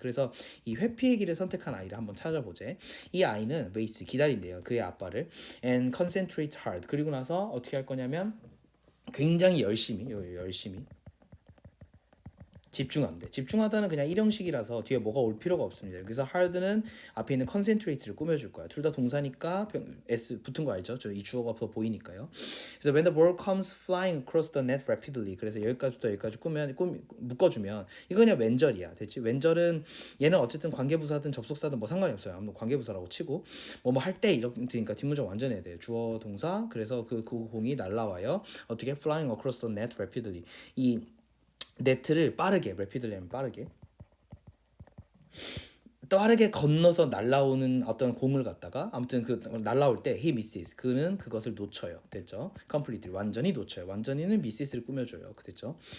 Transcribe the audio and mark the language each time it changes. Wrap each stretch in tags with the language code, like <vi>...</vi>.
<ko>그래서 이 회피의 길을 선택한 아이를 한번 찾아보제. 이 아이는 waits 기다린대요. 그의 아빠를</ko> <en>and concentrate hard.</en> <ko>그리고 나서 어떻게 할 거냐면 굉장히 열심히 집중하면 돼. 집중하다는 그냥 일형식이라서 뒤에 뭐가 올 필요가 없습니다. 여기서 hard는 앞에 있는 concentrate를 꾸며줄 거야. 둘 다 동사니까 s 붙은 거 알죠? 이 주어가 더 보이니까요. 그래서</ko> <en>when the ball comes flying across the net rapidly.</en> <ko>그래서 여기까지부터 여기까지 묶어주면 이거 그냥 왼절이야. 됐지? 왼절은 얘는 어쨌든 관계부사든 접속사든 뭐 상관이 없어요. 아무 관계부사라고 치고 뭐뭐 할 때 이러니까 뒷문장 완전 해야 돼. 주어 동사. 그래서 그 공이 날라와요. 어떻게</ko> <en>flying across the net rapidly.</en> <ko>이 네트를 빠르게 rapidly 하면 빠르게 건너서 날라오는 어떤 공을 갖다가 아무튼 그 날라올 때</ko> <en>he misses</en> <ko>그는 그것을 놓쳐요. 됐죠? completely 완전히 놓쳐요. 완전히는 misses를 꾸며줘요. 됐죠?</ko>